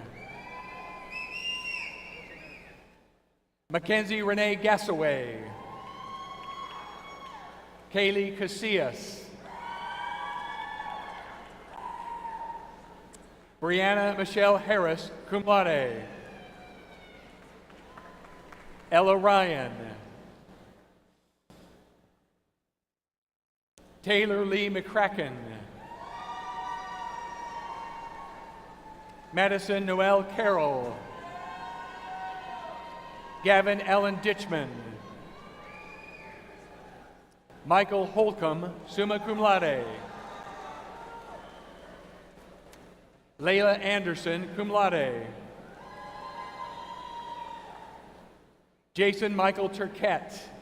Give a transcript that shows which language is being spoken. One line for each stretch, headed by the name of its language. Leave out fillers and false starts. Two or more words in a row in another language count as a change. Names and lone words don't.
English: Mackenzie Renee Gassaway. Kaylee Casillas. Brianna Michelle Harris,
Latin: cum laude.
English: Ella Ryan. Taylor Lee McCracken. Madison Noel Carroll. Gavin Allen Ditchman. Michael Holcomb,
Latin: summa cum laude.
English: Layla Anderson,
Latin: cum laude.
English: Jason Michael Turquette.